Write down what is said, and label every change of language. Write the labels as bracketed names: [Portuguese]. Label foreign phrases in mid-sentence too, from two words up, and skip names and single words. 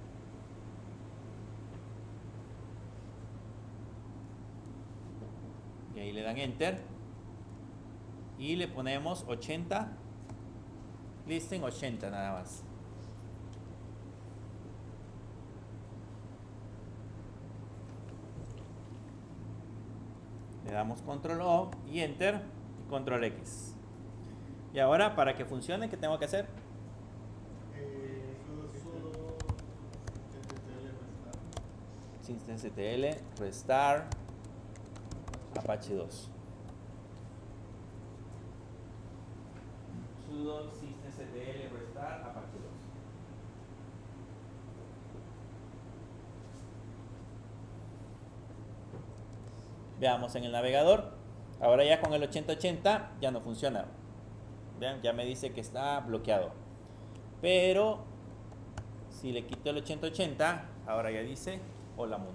[Spanish] Y ahí le dan enter y le ponemos 80, listen 80 nada más. Le damos control O y enter y control X. Y ahora, para que funcione, ¿qué tengo que hacer? Systemctl restart Apache 2. Sudo systemctl restart Apache 2. Veamos en el navegador. Ahora ya con el 8080 ya no funciona. Vean, ya me dice que está bloqueado. Pero si le quito el 8080, ahora ya dice Hola Mundo.